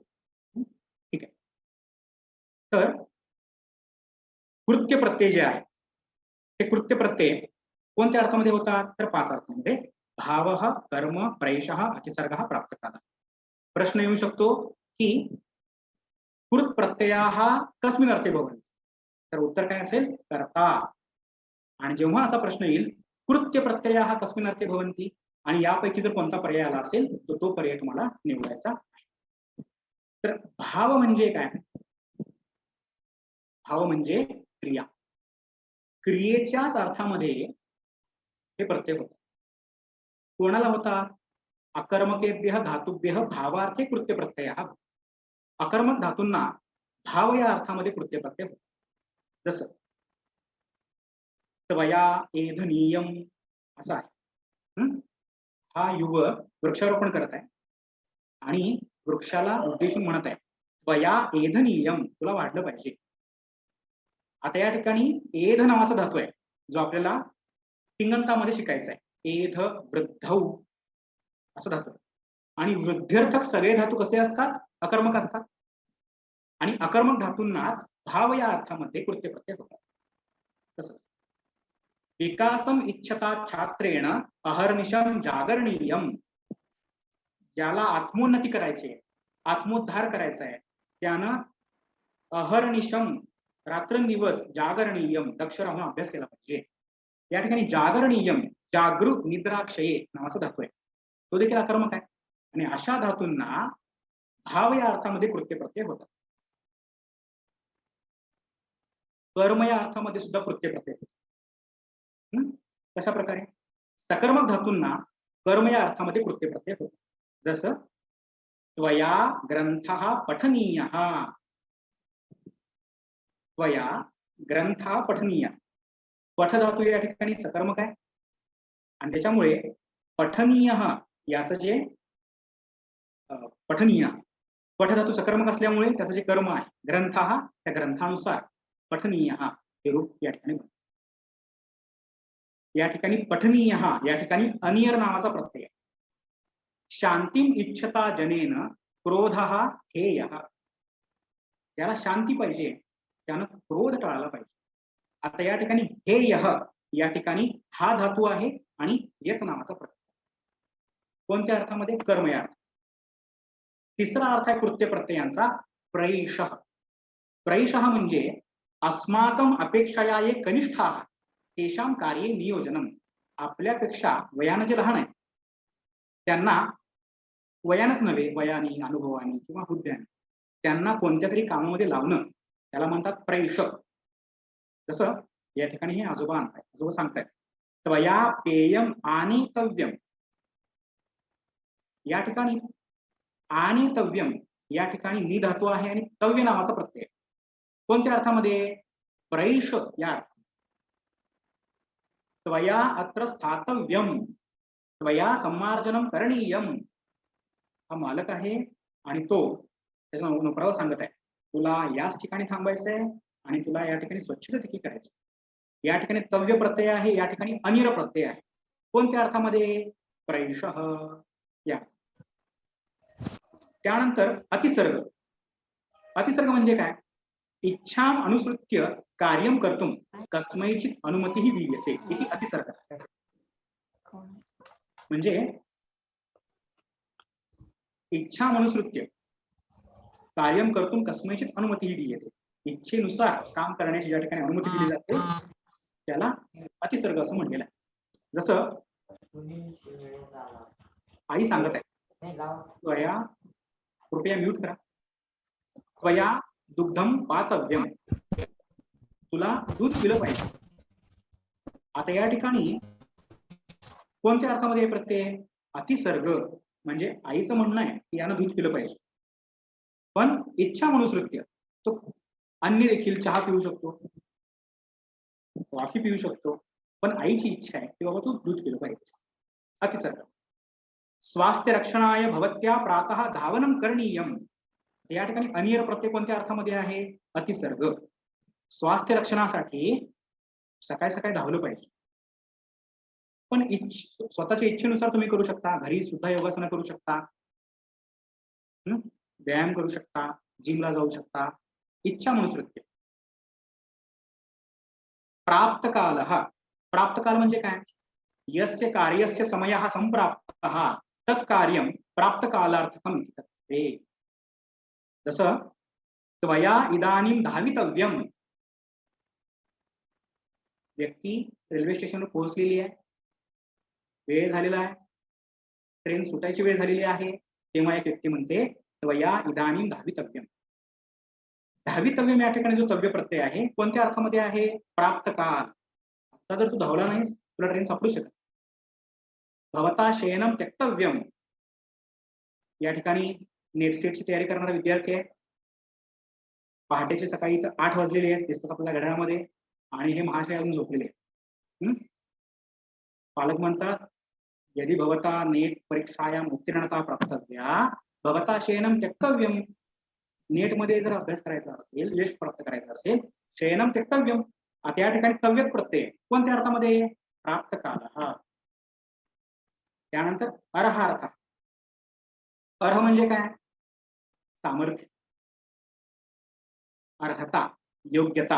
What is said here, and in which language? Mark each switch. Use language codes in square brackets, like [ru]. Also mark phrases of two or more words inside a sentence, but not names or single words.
[mr] ठीक आहे. तर कृत्य प्रत्यय जे आहे ते कृत्य प्रत्यय कोणत्या अर्थामध्ये होतात तर 5 अर्थामध्ये: भाव, कर्म, प्रयशः, अतिसर्ग, प्राप्तकाल. प्रश्न येऊ शकतो की [sa] कृत प्रत्ययाः कस्मिन् अर्थे भवन्ति, [mr] तर उत्तर काय असेल? कर्ता. आणि जेव्हा असा प्रश्न येईल [sa] कृत्य प्रत्ययाः कस्मिन् अर्थे भवन्ति [mr] आणि यापैकी जर कोणता पर्याय आला असेल तर तो पर्याय तुम्हाला निवडायचा आहे. तर भाव म्हणजे काय? भाव म्हणजे क्रिया. क्रियेच्याच अर्थामध्ये हे प्रत्यय होतात. कोणाला होतात? [sa] अकर्मकेभ्यः धातुभ्यः भावार्थे कृत्य प्रत्ययः. [mr] अकर्मक धातूंना भाव या अर्थामध्ये कृत्य प्रत्यय होतात. जसं [sa] त्वया एधनीयम [mr] असं आहे. हा युवक वृक्षारोपण करत आहे आणि वृक्षाला उद्देशून म्हणत आहे [sa] त्वया एधनीयम, [mr] तुला वाढलं पाहिजे. आता या ठिकाणी एध नावाचा धातू आहे जो आपल्याला तिंगंतामध्ये शिकायचा आहे. [sa] एध वृद्धौ [mr] असं धातू आहे. आणि वृद्ध्यर्थक सगळे धातू कसे असतात? अकर्मक असतात. आणि अकर्मक धातूंनाच भाव या अर्थामध्ये कृत्य प्रत्यय होतात. [sa] तसंच विकासम इच्छता छात्रेण अहर्निशम जागरणीयम, [mr] ज्याला आत्मोन्नती करायची आहे, आत्मोद्धार करायचा आहे, त्यानं अहर्निशम रात्रंदिवस जागरणीयम दक्ष राहून अभ्यास केला पाहिजे. या ठिकाणी जागरणीयम [sa] जागृत निद्राक्षये [mr] नावाचा धातू आहे, तो देखील अकर्मक आहे. आणि अशा धातूंना भाव या अर्थामध्ये कृत्य प्रत्यय होतात. कर्म या अर्थामध्ये सुद्धा कृत्य प्रत्यय होतात. कशा प्रकारे? सकर्मक धातूंना कर्म या अर्थामध्ये कृत्य प्रत्यय होतात. [sa] जसं त्वया ग्रंथः पठनीयः, त्वया ग्रंथः पठनीय. [mr] पठ धातू या ठिकाणी सकर्मक आहे आणि त्याच्यामुळे पठनीय याचं जे पठनीय पठ धातू सकर्मक असल्यामुळे त्याचं जे कर्म आहे ग्रंथः, त्या ग्रंथानुसार पठनीय हे रूप या ठिकाणी. या ठिकाणी पठनीय या ठिकाणी अनियर नावाचा प्रत्यय. [sa] शांतीम इच्छता जनेन क्रोधः हेयः, [mr] ज्याला शांती पाहिजे त्यानं क्रोध टाळला पाहिजे. आता या ठिकाणी हेयः या ठिकाणी हा धातू आहे आणि यत नावाचा प्रत्यय. कोणत्या अर्थामध्ये? कर्म या अर्थ. तिसरा अर्थ आहे कृत्य प्रत्ययांचा प्रैषः. [sa] प्रैषः म्हणजे अस्माकम अपेक्षया ये कनिष्ठाः तेषां कार्ये नियोजनम. [mr] आपल्यापेक्षा वयानं जे लहान आहे त्यांना वयानच नव्हे, वयाने, अनुभवाने किंवा हुद्द्याने त्यांना कोणत्या तरी कामामध्ये लावणं त्याला म्हणतात प्रेषक. जसं या ठिकाणी हे आजोबा सांगतायत [sa] त्वया पेयम आनीतव्यम. [mr] या ठिकाणी आनीतव्यम या ठिकाणी नि धातू आहे आणि तव्य नावाचा प्रत्यय. कोणत्या अर्थामध्ये? प्रैष या अर्थात. [sa] त्वया अत्र स्थातव्यम, त्वया सम्मार्जनम करणीयम. [mr] हा मालक आहे आणि तो त्याच्या नोकराला सांगत आहे तुला याच ठिकाणी थांबायचंय आणि तुला या ठिकाणी स्वच्छता देखील करायची. या ठिकाणी तव्य प्रत्यय आहे, या ठिकाणी अनिर प्रत्यय आहे. कोणत्या अर्थामध्ये? प्रैषः या. त्यानंतर अतिसर्ग. अतिसर्ग म्हणजे काय? [sa] इच्छाम अनुसृत्य कार्यम कर्तुम कस्मैचित अनुमतीही दीयते इति अतिसर्ग. म्हणजे इच्छाम अनुसृत्य कार्यम कर्तुम कस्मैचित अनुमतीही दीयते. [mr] इच्छेनुसार काम करण्याची ज्या ठिकाणी अनुमती दिली जाते त्याला अतिसर्ग असं म्हणलेलं आहे. जसं आई सांगत आहे त्वया, कृपया म्यूट करा, [sa] त्वया दुग्धम पातव्यम, [mr] तुला दूध पिलं पाहिजे. आता या ठिकाणी कोणत्या अर्थामध्ये हे प्रत्यय? अतिसर्ग. म्हणजे आईचं म्हणणं आहे की यानं दूध पिलं पाहिजे, पण [sa] इच्छा मनुसृत्य [mr] तो अन्य देखील चहा पिऊ शकतो, कॉफी पिऊ शकतो, पण आईची इच्छा आहे की बाबा तू दूध पिलं पाहिजे. अतिसर्ग. [sa] स्वास्थ्य रक्षणाय भवत्या प्रातः धावनम करणीयम. [mr] या ठिकाणी अनियर प्रत्यय कोणत्या अर्थामध्ये आहे? अतिसर्ग. स्वास्थ्य रक्षणासाठी सकाळी सकाळी धावलं पाहिजे, पण स्वतःच्या इच्छेनुसार तुम्ही करू शकता. घरी सुद्धा योगासनं करू शकता, व्यायाम करू शकता, जिमला जाऊ शकता. [sa] इच्छा मनुसृत्य. प्राप्त काल. [mr] प्राप्त काल म्हणजे काय? [sa] यस्य कार्यस्य समयः संप्राप्तः तत्कार्यम प्राप्त कालार्थकम इति. जसं त्वया इदानीं धावितव्यम. [mr] व्यक्ती रेल्वे स्टेशनवर पोहोचलेली आहे, वेळ झालेला आहे, ट्रेन सुटायची वेळ झालेली आहे, तेव्हा एक व्यक्ती म्हणते [sa] त्वया इदानीं धावितव्यम. [mr] धावितव्यम या ठिकाणी जो तव्य प्रत्यय आहे कोणत्या अर्थामध्ये आहे? प्राप्त काल. आता जर तू धावला नाहीस तुला ट्रेन सापडू शकत. [sa] भवता शयनम त्यक्तव्यम. [mr] या ठिकाणी नेट सेटची तयारी करणारा विद्यार्थी आहे, पहाटेचे सकाळी 8 वाजलेले आहेत दिसतात आपल्या घड्याळामध्ये, आणि हे महाशय अजून झोपलेले आहेत. पालक म्हणतात [sa] यदि भवता नेट परीक्षायाम उत्तीर्णता प्राप्तव्या भवता शयनम त्यक्तव्यम. [mr] नेट मध्ये जर अभ्यास करायचा असेल, यश प्राप्त करायचं असेल, [sa] शयनम त्यक्तव्यम. [mr] आता या ठिकाणी तव्यत प्रत्यय कोणत्या अर्थामध्ये? प्राप्त काल. त्यानंतर अर्हार्थ. अर्ह म्हणजे काय? सामर्थ्य, अर्हता, योग्यता.